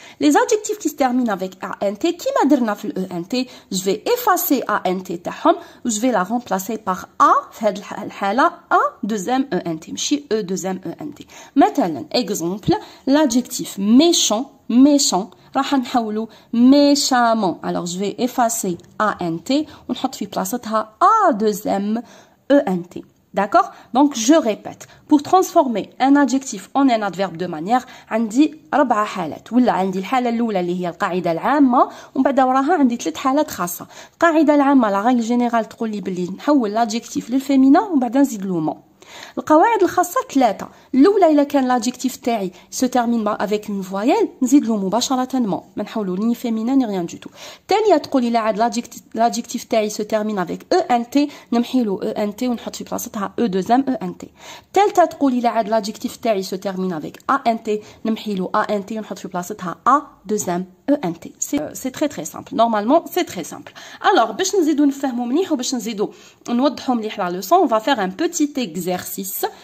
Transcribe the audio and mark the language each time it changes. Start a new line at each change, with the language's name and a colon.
French: Les adjectifs qui se terminent avec ANT, qui m'a dit ENT, je vais effacer ANT
Arabic: تاعهم
French: ou je vais la remplacer par A
Arabic: في هذه الحالة
French: A deuxième ENT
Arabic: ماشي
French: E deuxième ENT.
Arabic: مثلا
French: exemple l'adjectif méchant méchant
Arabic: راح نحولو
French: méchamment. alors je vais effacer ANT
Arabic: ونحط في بلاصتها
French: A deuxième ENT. d'accord. donc je répète، pour transformer un adjectif en un adverbe de manière
Arabic: عندي 4 حالات، ولا عندي الحالة الأولى اللي هي القاعدة العامة، ومن بعد وراها عندي 3 حالات خاصة. القاعدة العامة لا ريغل جينيرال تقول لي بلي نحول l'adjectif للفيمينا ومن بعد نزيد له مون. القواعد الخاصة 3. الأولى إلا كان l'adjectif تاعي
French: se termine avec une voyelle
Arabic: نزيد له مباشرة مون، ما نحولو ني فيمينا ني
French: rien du tout.
Arabic: الثانية تقول إلا عاد l'adjectif تاعي
French: se termine avec ENT
Arabic: نمحي له ENT ونحط في بلاصتها E deuxième ENT. الثالثة تقول إلا عاد l'adjectif تاعي
French: se termine avec ANT
Arabic: نمحي له ANT ونحط في بلاصتها A deuxième ENT.
French: c'est très très simple. normalement c'est très simple. alors
Arabic: باش نزيدو نفهمو مليح وباش نزيدو نوضحو مليح
French: la leçon on va faire un petit exercice.